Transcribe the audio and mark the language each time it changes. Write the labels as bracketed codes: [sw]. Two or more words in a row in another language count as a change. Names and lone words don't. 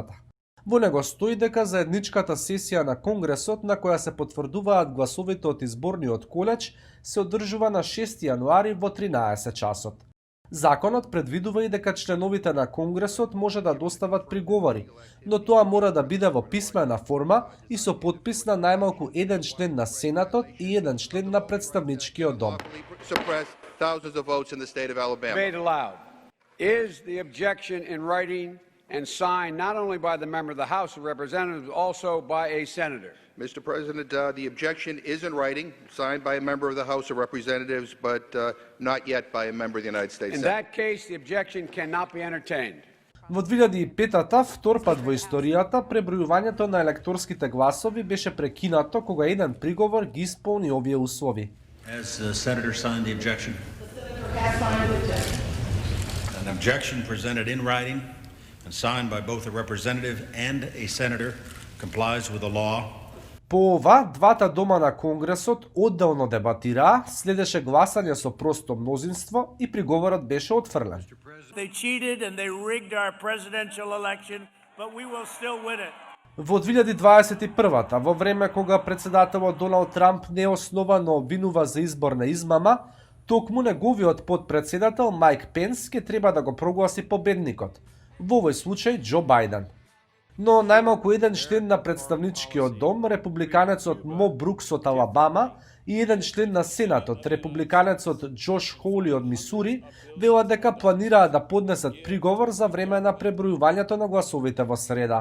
[mk] Во него стои дека заедничката сесија на Конгресот на која се потврдуваат гласовите од изборниот колеж се одржува на 6 јануари во 13 часот. Законот предвидува и дека членовите на Конгресот може да достават приговори, но тоа мора да биде во писмена форма и со подпис на најмалку еден член на Сенатот и еден член на Представничкиот дом. [en] Debate allowed. Is the objection in writing and signed not only by the member of the House of Representatives, but also by a senator? Mr. President, the objection is in writing, signed by a member of the House of Representatives, but not yet by a member of the United States In Senate. that case, the objection cannot be entertained. [mk] Во 2005-та, втор пат во историјата, пребројувањето на електорските гласови беше прекинато кога еден приговор ги исполни овие услови. [en] Has the senator signed the objection? An objection presented in writing and signed by both a representative and a senator complies with the law. [mk] По ова, двата дома на Конгресот одделно дебатираа, следеше гласање со просто мнозинство и приговорот беше отфрлен. [en] They cheated and they rigged our presidential election, but we will still win it. [mk] Во 2021-та, во време кога председателот Доналд Трамп неосновано обвинува за изборна измама, токму неговиот потпредседател Мајк Пенс ке треба да го прогласи победникот. Во овој случај Џо Бајден. Но најмалку еден член на Представничкиот дом, републиканецот Мо Брукс од Алабама и еден член на Сенатот, републиканецот Џош Хоули од Мисури, велат дека планираат да поднесат приговор за време на пребројувањето на гласовите во среда.